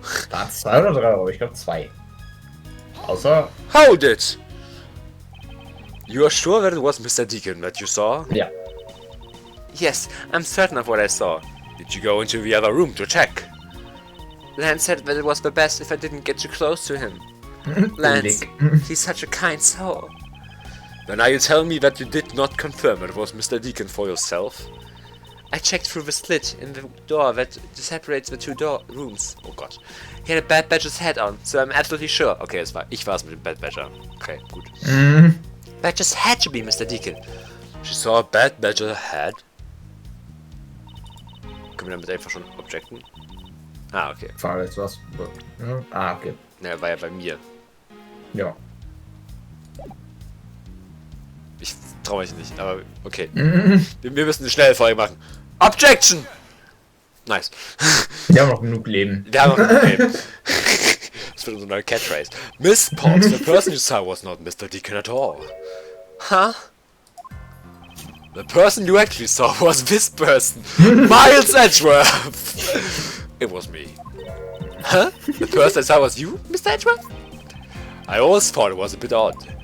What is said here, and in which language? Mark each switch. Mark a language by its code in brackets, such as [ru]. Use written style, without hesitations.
[de] War 2 oder 3 Euro? Ich glaube 2. Außer. [en] Hold it! You are sure that it was Mr. Deacon that you saw? [de] Ja. [en] Yes, I'm certain of what I saw. Did you go into the other room to check? Lance said that it was the best if I didn't get too close to him. Lance, he's such a kind soul. Then are you telling me that you did not confirm it was Mr. Deacon for yourself? I checked through the slit in the door that separates the two rooms. [de] Oh Gott. [en] He had a Bad Badger's hat on, so I'm absolutely sure. [de] Okay, ich war es mit dem Bad Badger. Okay, gut. [en] That just had to be Mr. Deacon. She saw a Bad Badger hat? [de] Können wir damit einfach schon objecten? Ah, okay. Frage jetzt was. Ja. Ah, okay. Naja, war ja bei mir. Ja. Ich traue mich nicht, aber okay. Wir müssen eine schnelle Folge machen. [en] Objection! Nice. [de] Wir haben noch genug Leben. Wir haben noch genug Leben. Das wird unsere neue Catchphrase. [en] Miss Potts, the person you saw was not Mr. Deacon at all. Huh? The person you actually saw was this person. Miles Edgeworth! It was me. Huh? The person I saw was you, Mr. Edgeworth? I always thought it was a bit odd.